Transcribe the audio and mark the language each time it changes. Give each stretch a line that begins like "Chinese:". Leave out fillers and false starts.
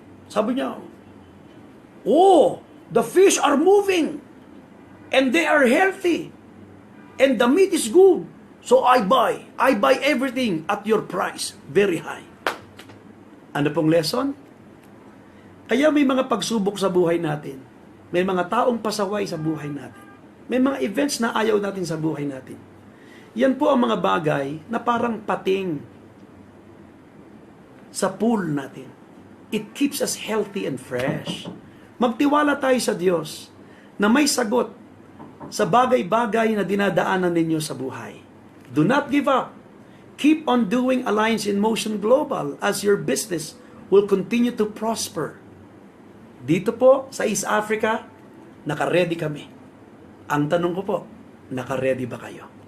Filipino: Sabi niya,
English: oh, the fish are moving. And they are healthy. And the meat is good. So I buy everything at your price. Very high.
Filipino: Ano pong
English: lesson?
Filipino: Kaya may mga pagsubok sa buhay natin. May mga taong pasaway sa buhay natin. May mga events na ayaw natin sa buhay natin. Yan po ang mga bagay na parang pating sa pool natin.
English: It keeps us healthy and fresh.
Filipino: Magtiwala tayo sa Diyos na may sagot sa bagay-bagay na dinadaanan ninyo sa buhay.
English: Do not give up. Keep on doing Alliance in Motion Global as your business will continue to prosper.
Filipino: Dito po sa East Africa, naka-ready kami. Ang tanong ko po, naka-ready ba kayo?